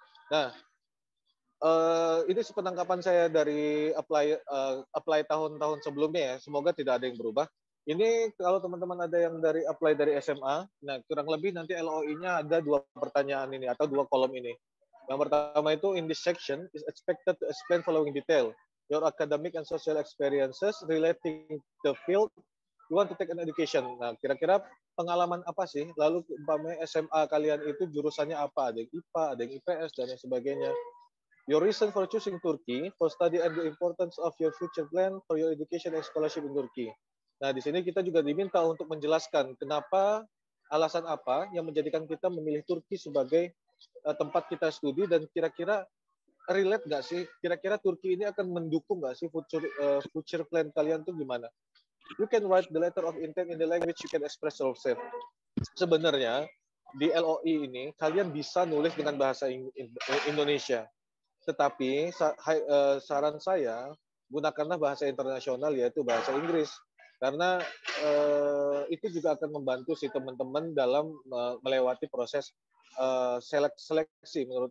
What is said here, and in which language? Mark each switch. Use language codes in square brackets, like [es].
[id] Nah, ini penangkapan saya dari apply tahun-tahun sebelumnya ya. Semoga tidak ada yang berubah. Ini kalau teman-teman ada yang dari apply dari SMA, nah kurang lebih nanti LOI-nya ada 2 pertanyaan ini atau 2 kolom ini. [en] Yang pertama itu, in this section is expected to explain following detail your academic and social experiences relating the field you want to take an education. [id] Nah, kira-kira pengalaman apa sih? Lalu umpamanya SMA kalian itu jurusannya apa? Ada yang IPA, ada yang IPS dan lain sebagainya. [en] Your reason for choosing Turkey, for study and the importance of your future plan for your education and scholarship in Turkey. [id] Nah, di sini kita juga diminta untuk menjelaskan kenapa, alasan apa yang menjadikan kita memilih Turki sebagai tempat kita studi dan kira-kira relate nggak sih? Kira-kira Turki ini akan mendukung nggak sih future plan kalian tuh gimana? [en] You can write the letter of intent in the language you can express yourself. [id] Sebenarnya di LOI ini kalian bisa nulis dengan bahasa Indonesia. Tetapi saran saya, gunakanlah bahasa internasional yaitu bahasa Inggris. Karena itu juga akan membantu si teman-teman dalam melewati proses seleksi.